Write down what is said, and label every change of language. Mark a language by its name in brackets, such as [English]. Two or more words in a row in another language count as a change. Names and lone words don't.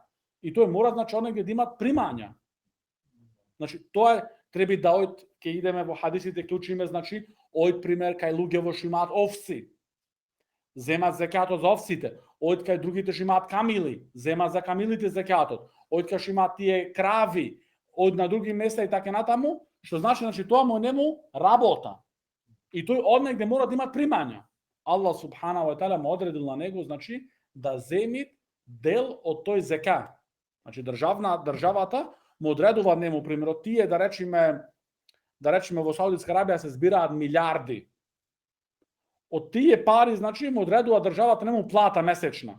[Macedonian] И тој мора, значи, онегде да имат примања. Значи, тоа треба да ојд, ке идеме во хадисите, ке учиме, значи, ојд пример кај луѓе во што имаат овци, земат зекатот за овците. Ојд кај другите што имаат камили, земат за камилите зекатот. Ојд кај што имаат тие крави, ојд на други места и така натаму, што значи, тоа му нему работа. И тој однегде мора да има примања. Аллах [Arabic] سبحانه وتعالى [Macedonian] му одредил на него, значи, да земи дел од тој зека. Значи, државата му одредува нему, примерот, тие, да речеме во Саудитска Арабија се збираат милиарди. Од тие пари, значи, му одредува државата нему плата месечна.